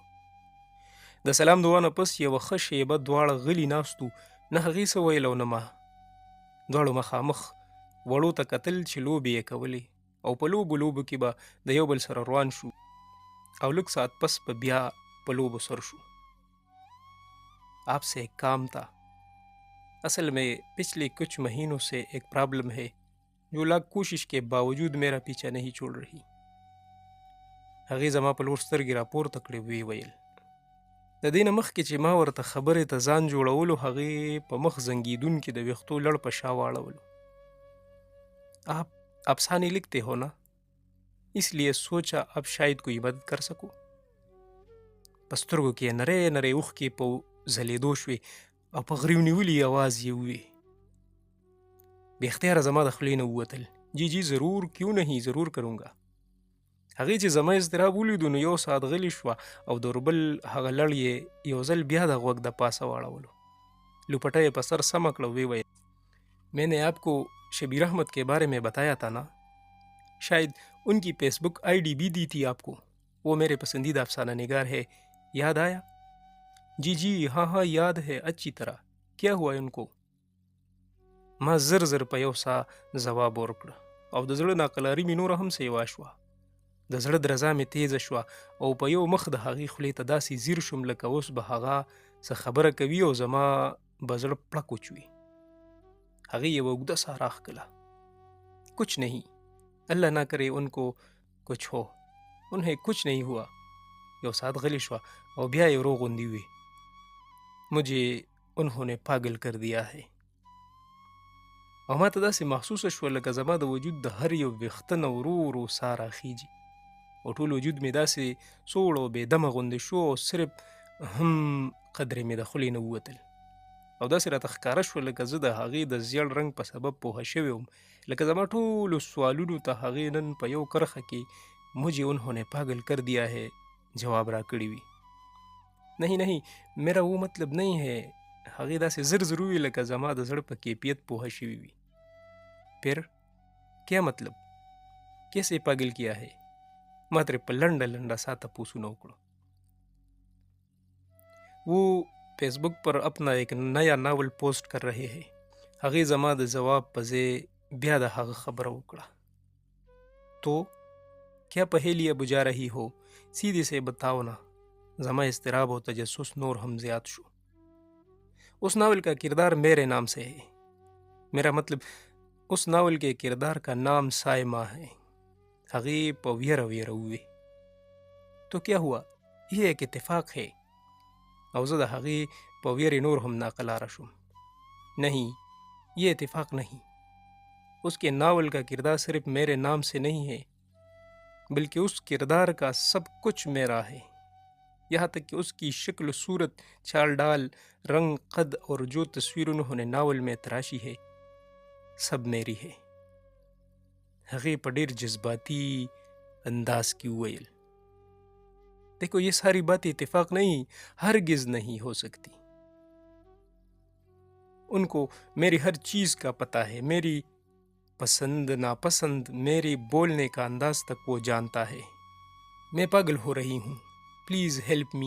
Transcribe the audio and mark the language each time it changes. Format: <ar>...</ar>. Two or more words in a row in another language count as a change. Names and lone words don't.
<ps>د سلام دعا نه پس یوه ښه شېبه دواړه غلي ناستو، نه هغې څه ویل او نه ما. دواړو مخامخ وړو ته کتل چې لوبې یې کولې، او په لوبو کې به د یو بل سره روان شو، او لږ ساعت پس به بیا په لوبو سر شو.</ps> <ur>آپ سے ایک کام تھا، اصل میں پچھلے کچھ مہینوں سے ایک پرابلم ہے جو لاکھ کوشش کے باوجود میرا پیچھا نہیں چھوڑ رہی.</ur> <ps>هغې زما په لور سترګې راپورته کړې، ویې ویل. د دې نه مخکې چې ما ورته خبرې ته ځان جوړولو، هغې په مخ زنګېدونکي د ویښتو لړ په شا واړولو.</ps> <ur>آپ افسانے لکھتے ہو نا، اس لیے سوچا اب شاید کوئی مدد کر سکو.</ur> <ps>په سترګو کې یې نری اوښکې په ځلېدو شوې، او په غريو نیولي اواز یې ووې. بې اختیاره زما د خولې نه ووتل</ps> <ur>جی جی ضرور، کیوں نہیں، ضرور کروں گا.</ur> <ps>هغې چې زما اضطراب ولیدو نو 1 ساعت غلی شوه او د اوربل هغه لړ یې یو ځل بیا د غوږ د پاسه واړولو. لپټه یې په سر سمه کړه، ویې ویل</ps> <ur>میں نے آپ کو شبیر احمد کے بارے میں بتایا تھا نا، شاید ان کی فیس بک آئی ڈی بھی دی تھی آپ کو، وہ میرے پسندیدہ افسانہ نگار ہے، یاد آیا؟ جی جی ہاں ہاں یاد ہے اچھی طرح، کیا ہوا ان کو؟</ur> <ps>ما زر زر په یو سا ځواب ورکړه او د زړه ناقلاري مې نوره هم سیوا شوه. د زړه درزا مې تیزه شوه او په یو مخ د هغې خولې ته داسې ځیر شوم لکه اوس به هغه څه خبره کوي او زما به زړه پړک وچوي. هغې یوه اوږده ساه راښکله.</ps> <ur>کچھ نہیں، اللہ نہ کرے ان کو کچھ ہو، انہیں کچھ نہیں ہوا.</ur> <ps>یو ساعت غلی شوه او بیا یې ورو غوندې وي،</ps> <ur>مجھے انہوں نے پاگل کر دیا ہے.</ur> <ps>او ما ته داسې محسوسه شوه لکه زما د وجود د هر یو ویښته نه ورو ورو ساه راخیږي او ټول وجود مې داسې سوړ او بېدمه غوندې شو او صرف هم قدرې مې د خولې نه ووتل او داسې راته ښکاره شوه لکه زه د هغې د زیړ رنګ په سبب پوهه شوی وم، لکه زما ټولو سوالونو ته هغې نن په یو کرښه کې</ps> <ur>مجھے انہوں نے پاگل کر دیا ہے</ur> <ps>جواب راکړی وي.</ps> <ur>نہیں نہیں میرا وہ مطلب نہیں ہے.</ur> <ps>هغې داسې زر زر وویل لکه زما د زړه په کیفیت پوهه شوي وي.</ps> <ur>پھر کیا مطلب؟ کیسے پاگل کیا ہے؟</ur> <ps>ما ترې په لنډه لنډه سا تپوسونه وکړو.</ps> <ur>وہ فیس بک پر اپنا ایک نیا ناول پوسٹ کر رہے ہیں.</ur> <ps>هغې زما د ځواب په ځای بیا د هغه خبره وکړه.</ps> <ur>تو کیا پهیلیاں بجا رہی ہو؟ سیدھے سے بتاؤ نا.</ur> <ps>زما اضطراب و تجسس نور هم زیات شو.</ps> <ur>اس ناول کا کردار میرے نام سے ہے. میرا مطلب اس ناول کے کردار کا نام سائمہ ہے.</ur> <ps>هغې په ویره ویره ووی.</ps> <ur>تو کیا ہوا؟ یہ ایک اتفاق ہے.</ur> <ps>او زه د هغې په ویرې نور هم ناقلاره شوم.</ps> <ur>نہیں یہ اتفاق نہیں. اس کے ناول کا کردار صرف میرے نام سے نہیں ہے بلکہ اس کردار کا سب کچھ میرا ہے. یہاں تک کہ اس کی شکل صورت چال ڈال رنگ قد اور جو تصویر انہوں نے ناول میں تراشی ہے سب میری ہے.</ur> <ps>هغې په ډېر جذباتی انداز کې وویل</ps> <ur>دیکھو یہ ساری باتیں اتفاق نہیں ہرگز نہیں ہو سکتی. ان کو میری ہر چیز کا پتہ ہے، میری پسند ناپسند، میری بولنے کا انداز تک وہ جانتا ہے. میں پاگل ہو رہی ہوں،</ur> <en>Please help me.</en>